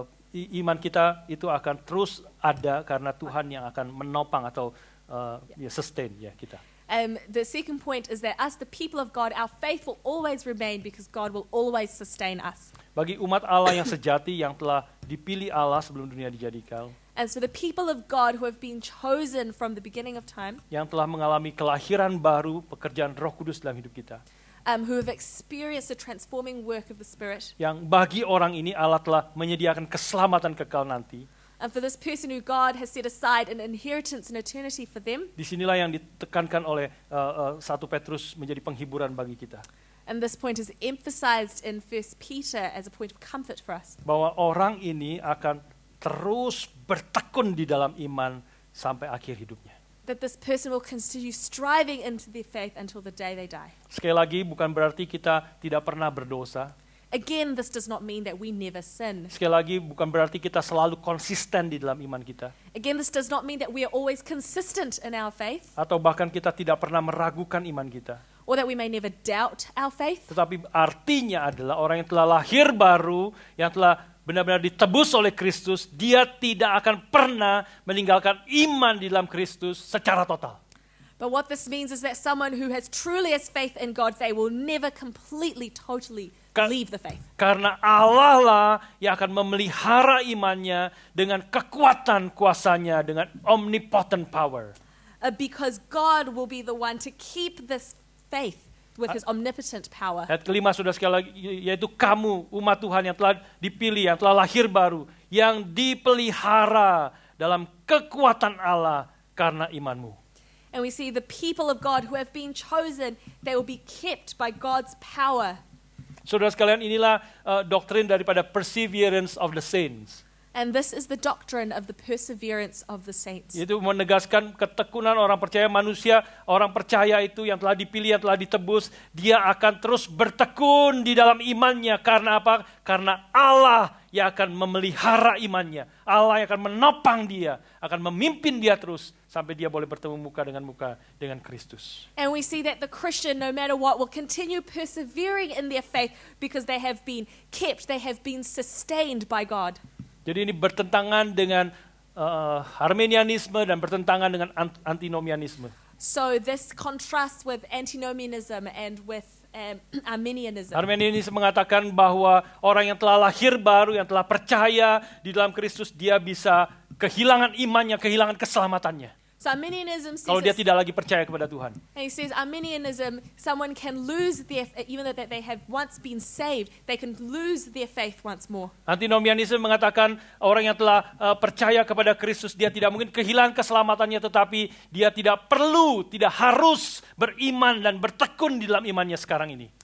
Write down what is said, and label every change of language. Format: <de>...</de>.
<id>Iman kita itu akan terus ada karena Tuhan yang akan menopang atau sustain kita.</id> <en>The second point is that us, the people of God, our faith will always remain because God will always sustain us.</en> <id>Bagi umat Allah yang sejati yang telah dipilih Allah sebelum dunia dijadikan,</id> <en>And so the people of God who have been chosen from the beginning of time,</en> <id>yang telah mengalami kelahiran baru, pekerjaan Roh Kudus dalam hidup kita,</id> <en>who have experienced the transforming work of the Spirit,</en> <id>yang bagi orang ini Allah telah menyediakan keselamatan kekal nanti.</id> <en>and for this person who God has set aside an inheritance in eternity for them.</en> <id>Disinilah yang ditekankan oleh 1 Petrus menjadi penghiburan bagi kita.</id> <en>And this point is emphasized in 1 Peter as a point of comfort for us.</en> <id>Bahwa orang ini akan terus bertekun di dalam iman sampai akhir hidupnya.</id> <en>That this person will continue striving into their faith until the day they die.</en> <id>Sekali lagi bukan berarti kita tidak pernah berdosa.</id> <en>Again, this does not mean that we never sin.</en> <id>Sekali lagi bukan berarti kita selalu konsisten di dalam iman kita.</id> <en>Again, this does not mean that we are always consistent in our faith,</en> <id>Atau bahkan kita tidak pernah meragukan iman kita.</id> <en>or that we may never doubt our faith.</en> <id>Tetapi artinya adalah orang yang telah lahir baru, yang telah benar-benar ditebus oleh Kristus, dia tidak akan pernah meninggalkan iman di dalam Kristus secara total.</id> <en>But what this means is that someone who has truly has faith in God, they will never completely, totally leave the faith.</en> <id>Karena Allah lah yang akan memelihara imannya dengan kekuatan kuasanya, dengan</id> <en>omnipotent power. Because God will be the one to keep this faith with his omnipotent power.</en> <id>Ayat kelima sudah sekali lagi, yaitu kamu umat Tuhan yang telah dipilih, yang telah lahir baru, yang dipelihara dalam kekuatan Allah karena imanmu.</id> <en>And we see the people of God who have been chosen, they will be kept by God's power.</en> <id>Saudara sekalian, inilah doktrin daripada</id> <en>perseverance of the saints. And this is the doctrine of the perseverance of the saints.</en> <id>Itu menegaskan ketekunan orang percaya, manusia, orang percaya itu yang telah dipilih, yang telah ditebus, dia akan terus bertekun di dalam imannya. Karena apa? Karena Allah yang akan memelihara imannya. Allah yang akan menopang dia, akan memimpin dia terus sampai dia boleh bertemu muka dengan Kristus.</id> <en>And we see that the Christian, no matter what, will continue persevering in their faith because they have been kept, they have been sustained by God.</en> <id>Jadi ini bertentangan dengan Arminianisme dan bertentangan dengan antinomianisme.</id> <en>So this contrasts with antinomianism and with Arminianism.</en> <id>Arminianisme mengatakan bahwa orang yang telah lahir baru, yang telah percaya di dalam Kristus, dia bisa kehilangan imannya, kehilangan keselamatannya.</id> <en>So Arminianism</en> <id>Kalau dia</id> <en>says,</en> <id>tidak lagi percaya kepada Tuhan.</id> <en>and he says Arminianism, someone can lose their, even though that they have once been saved, they can lose their faith once more.</en> <id>Antinomianisme mengatakan orang yang telah percaya kepada Kristus, dia tidak mungkin kehilangan keselamatannya, tetapi dia tidak perlu, tidak harus beriman dan bertekun di dalam imannya sekarang ini.</id>